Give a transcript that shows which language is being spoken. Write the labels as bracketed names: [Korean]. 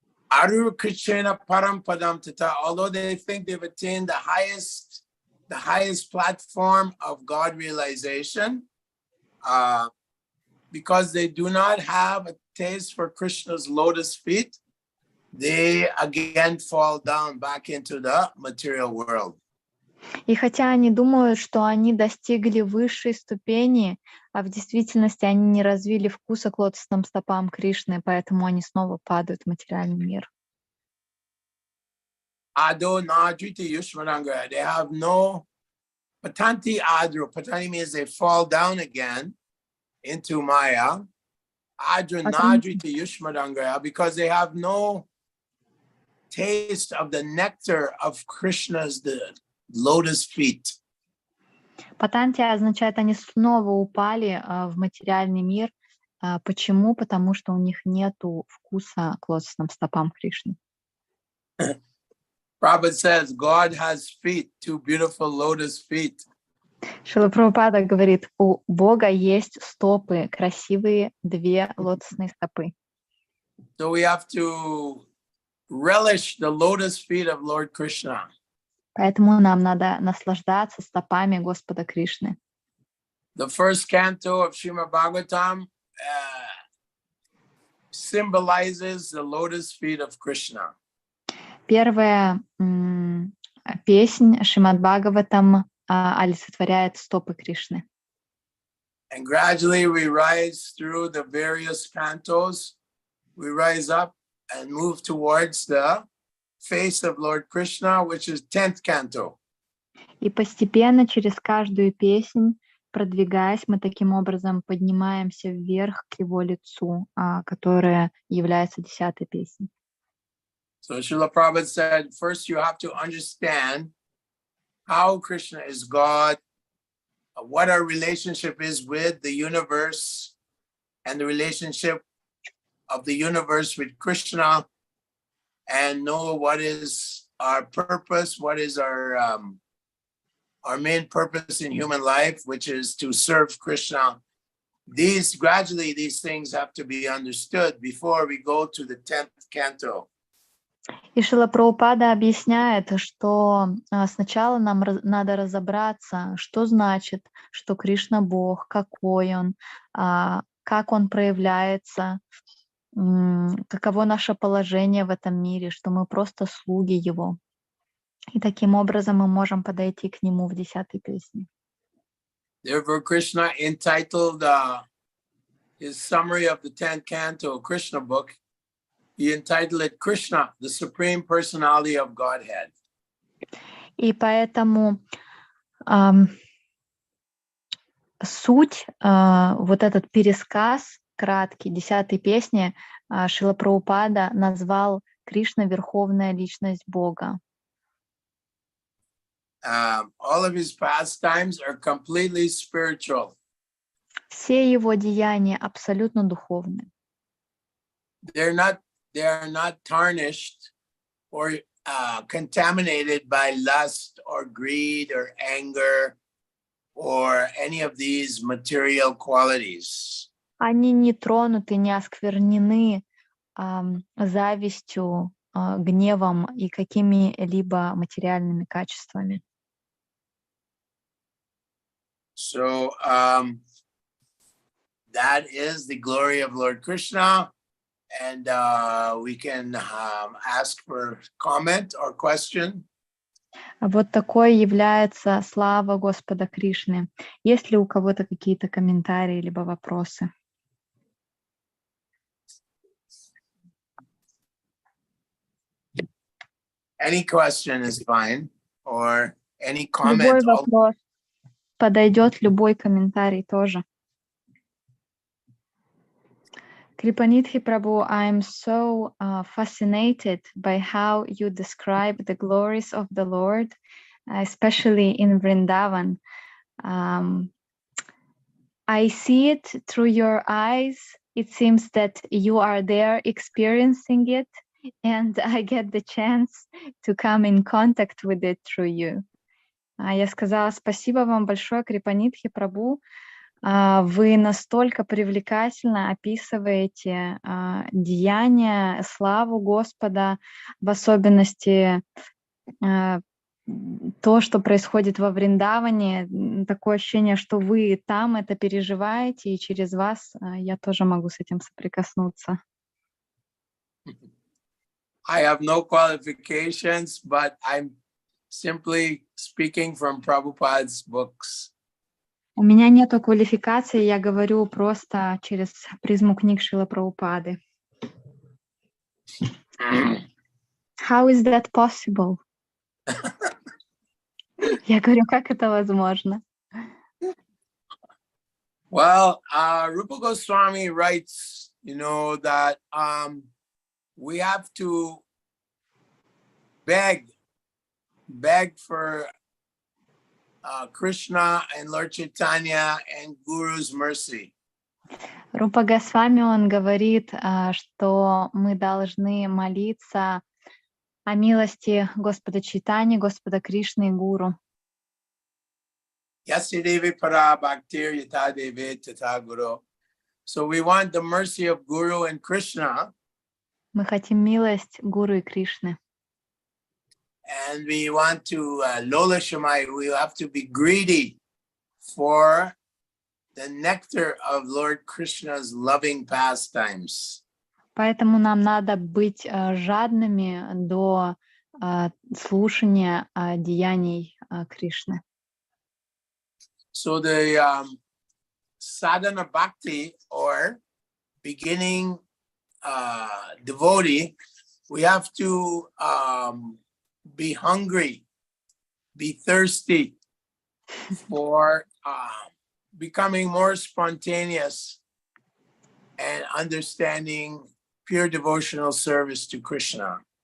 [Sanskrit] Aru Krishna Parampadam Tata, [English] although they think they've attained the highest platform of God realization, because they do not have a taste for Krishna's lotus feet, they again fall down back into the material world. [Russian] И хотя они думают, что они достигли высшей ступени, а в действительности они не развили вкуса к лотосным стопам Кришны, поэтому они снова падают в материальный мир. Ado Nadrita Yushmaranga, they have no Patanti Adro. [English] Patanti means they fall down again into Maya. [Sanskrit] Adra Nadrita Yushmaranga, [English] because they have no taste of the nectar of Krishna's the lotus feet. [Russian] Патанти означает, они снова упали в материальный мир. Почему? Потому что у них нету вкуса к лотосным стопам Кришны. [English] Prabhupada says God has feet, two beautiful lotus feet. [Russian] Шрила Прабхупада говорит, у Бога есть стопы, красивые две лотосные стопы. [English] So we have to relish the lotus feet of Lord Krishna. [Russian] Поэтому нам надо наслаждаться стопами Господа Кришны. [English] The first canto of Srimad Bhagavatam symbolizes the lotus feet of Krishna. [Russian] Первая песнь Шримад Бхагаватам олицетворяет стопы Кришны. [English] And gradually we rise through the various cantos. We rise up and move towards the face of Lord Krishna, which is 10th canto. [Russian] И постепенно через каждую песнь, продвигаясь, мы таким образом поднимаемся вверх к его лицу, которая является 10-й песней. [English] So Srila Prabhupada said, first you have to understand how Krishna is God, what our relationship is with the universe, and the relationship of the universe with Krishna, and know what is our purpose, what is our main purpose in human life, which is to serve Krishna. Gradually, these things have to be understood before we go to the 10th canto. [Russian] И Шрила Прабхупада объясняет, что сначала нам надо разобраться, что значит, что Кришна Бог, какой Он, как Он проявляется, каково наше положение в этом мире, что мы просто слуги Его. И таким образом мы можем подойти к Нему в 10-й песне. [English] Therefore, Krishna entitled his summary of the 10th canto, Krishna book, he entitled it Krishna, the Supreme Personality of Godhead. [Russian] И поэтому суть, вот этот пересказ краткий 10-й песни Шрила Прабхупада назвал Кришна Верховная Личность Бога. [English] All of his pastimes are completely spiritual. [Russian] Все его деяния абсолютно духовны. [English] They are not tarnished or contaminated by lust or greed or anger or any of these material qualities. [Russian] Они не тронуты, не осквернены завистью, гневом и какими-либо материальными качествами. [English] So that is the glory of Lord Krishna. And we can ask for comment or question. [Russian] Вот такой является слава Господа Кришны. Есть ли у кого-то какие-то комментарии либо вопросы? [English] Any question is fine, or any comment. [Russian] Любой вопрос подойдет, любой комментарий тоже. [English] Крипа Нидхи Prabhu, I'm so fascinated by how you describe the glories of the Lord, especially in Vrindavan. I see it through your eyes. It seems that you are there experiencing it, and I get the chance to come in contact with it through you. [Russian] Я сказала спасибо вам большое, Крипа Нидхи Прабху. Вы настолько привлекательно описываете деяния, славу Господа, в особенности то, что происходит во Вриндаване. Такое ощущение, что вы там это переживаете, и через вас я тоже могу с этим соприкоснуться. [English] I have no qualifications, but I'm simply speaking from Prabhupada's books. [Russian] У меня нету квалификации, я говорю просто через призму книг Шрилы Прабхупады. [English] How is that possible? [Russian] Я говорю, как это возможно? [English] Well, Rupa Goswami writes, that we have to beg for Krishna and Lord Chaitanya and Guru's mercy. [Russian] Рупа Госвами, он говорит, что мы должны молиться о милости Господа Чайтани, Господа Кришны и Гуру. Yasidevi para bhaktir yatadeve tata guru. [English] So we want the mercy of Guru and Krishna. [Russian] Мы хотим милость Гуру и Кришны. [English] And we want to, [Sanskrit] Lola Shamai, [English] we have to be greedy for the nectar of Lord Krishna's loving pastimes. [Russian] Поэтому нам надо быть жадными до слушания деяний Кришны. [English] So the sadhana bhakti, or beginning devotee, we have to be hungry, be thirsty for becoming more spontaneous and understanding pure devotional service to Krishna.